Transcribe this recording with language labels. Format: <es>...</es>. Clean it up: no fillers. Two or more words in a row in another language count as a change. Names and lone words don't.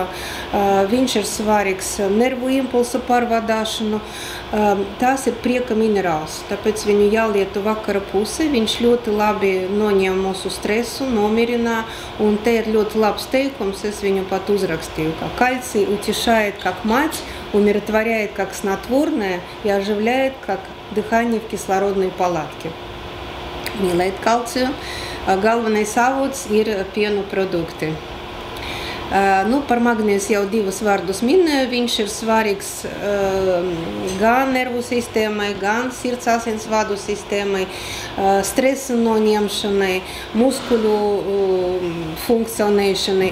<lv>Viņš ir svarīgs nervu impulsa pārvadāšanu. Tas ir prieka minerāls, tāpēc viņu jālieto vakara pusē. Viņš ļoti labi noņem mūsu stresu, nomierina, un te ir ļoti labs teikums, es viņu pat uzrakstīju, ka</lv> <ru>кальций утешает как мать, умиротворяет как снотворное и оживляет как дыхание в кислородной палатке.</ru> <lv>Mīlēt kalciju. Galvenais avots ir pienu produkti. Par magnēs jau divus vārdus minēju. Viņš ir svarīgs gan nervu sistēmai, gan sirds asinsvadu sistēmai, stresa noņemšanai, muskuļu funkcionēšanai.</lv>